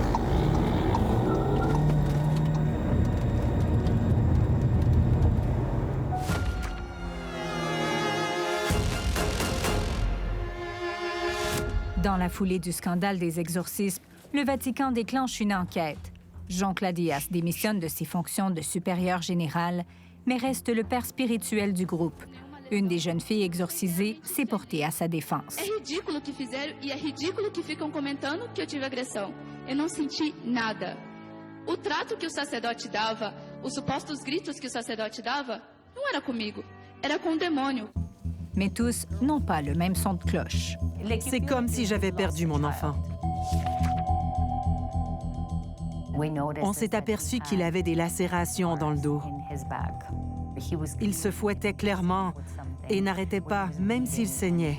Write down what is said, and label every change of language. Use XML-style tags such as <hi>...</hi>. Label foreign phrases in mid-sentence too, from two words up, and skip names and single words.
<fr>Dans la foulée du scandale des exorcismes, le Vatican déclenche une enquête. Jean-Claude Diaz démissionne de ses fonctions de supérieur général, mais reste le père spirituel du groupe. Une des jeunes filles exorcisées s'est portée à sa défense.</fr> <pt>É ridículo o que fizeram e é ridículo que ficam comentando que eu tive agressão. Eu não senti nada. O trato que o sacerdote dava, os supostos gritos que o sacerdote dava, não era comigo, era com o demônio.</pt> <fr>Mais tous n'ont pas le même son de cloche. C'est comme si j'avais perdu mon enfant. On s'est aperçu qu'il avait des lacérations dans le dos. Il se fouettait clairement et n'arrêtait pas, même s'il saignait.</fr>